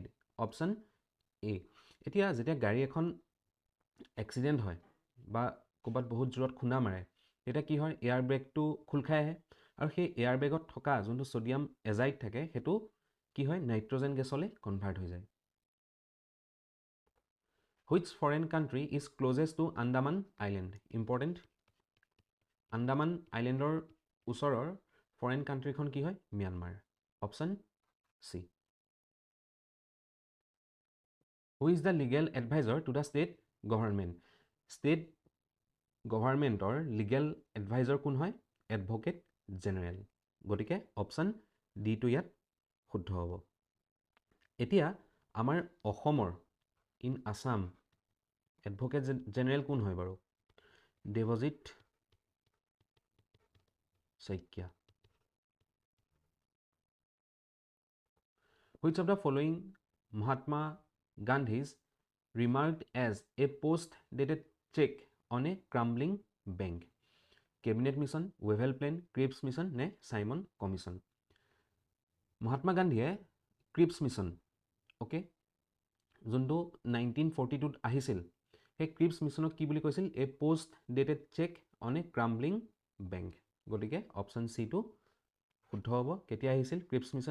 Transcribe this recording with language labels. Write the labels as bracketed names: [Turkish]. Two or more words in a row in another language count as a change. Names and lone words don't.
[Assamese] অপশ্যন এ। এতিয়া যেতিয়া গাড়ী এখন এক্সিডেণ্ট হয় বা ক'ৰবাত বহুত জোৰত খুন্দা মাৰে, তেতিয়া কি হয়? [English] air bagটো [Assamese] খোল খাই আহে আৰু সেই এয়াৰ বেগত থকা যোনটো [English] sodium azide [Assamese] থাকে সেইটো কি হয়? [English] nitrogen gasলৈ [Assamese] কনভাৰ্ট হৈ যায়। [English] Which foreign country is closest to Andaman Island? Important. [Assamese] আন্দামান আইলেণ্ডৰ ওচৰৰ [English] foreign countryখন [Assamese] কি হয়? ম্যানমাৰ। অপশ্যন চি। [English] who is the legal advisor to the state government? state governmentৰ legal advisor [Assamese] কোন হয়? [English] advocate general. [Assamese] গতিকে অপশ্যন ডিটো ইয়াত শুদ্ধ হ'ব। এতিয়া আমাৰ অসমৰ [English] in Assam advocate general [Assamese] কোন হয় বাৰু? দেৱজিত শইকীয়া। [English] Which of the following Mahatma Gandhi's remarked as a post-dated check on a crumbling bank? Cabinet Mission, Wavell Plan, Cripps Mission নে Simon Commission? [Assamese] মহাত্মা গান্ধীয়ে ক্ৰিপছ মিছন অ'কে যোনটো 1942ত আহিছিল, সেই ক্ৰিপছ মিছনক কি বুলি কৈছিল? [English] a post dated check on a crumbling bank. [Assamese] গতিকে অপশ্যন চিটো শুদ্ধ হ'ব। কেতিয়া আহিছিল ক্ৰিপছ মিছন?